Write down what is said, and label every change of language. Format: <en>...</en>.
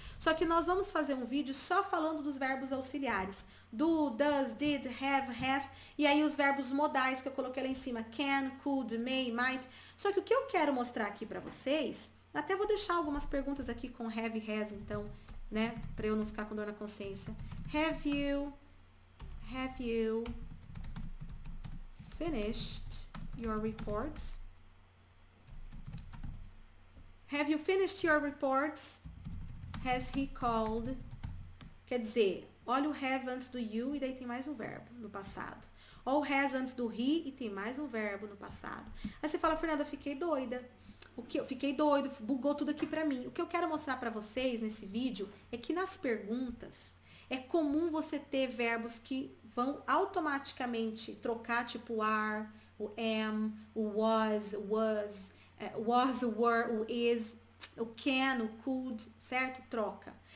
<pt>Só que nós vamos fazer um vídeo só falando dos verbos auxiliares. Do, does, did, have, has, e aí os verbos modais que eu coloquei lá em cima, can, could, may, might. Só que o que eu quero mostrar aqui pra vocês, até vou deixar algumas perguntas aqui com have e has, então, né, pra eu não ficar com dor na consciência.</pt> <en>Have you finished your reports? Have you finished your reports? Has he called?</en> <pt>Quer dizer, olha o have antes do you e daí tem mais um verbo no passado. Ou has antes do he e tem mais um verbo no passado. Aí você fala, Fernanda, fiquei doida. Fiquei doido, bugou tudo aqui pra mim. O que eu quero mostrar pra vocês nesse vídeo é que nas perguntas é comum você ter verbos que vão automaticamente trocar, tipo are, o am, o was, o were, o is, o can, o could, certo? Troca.</pt>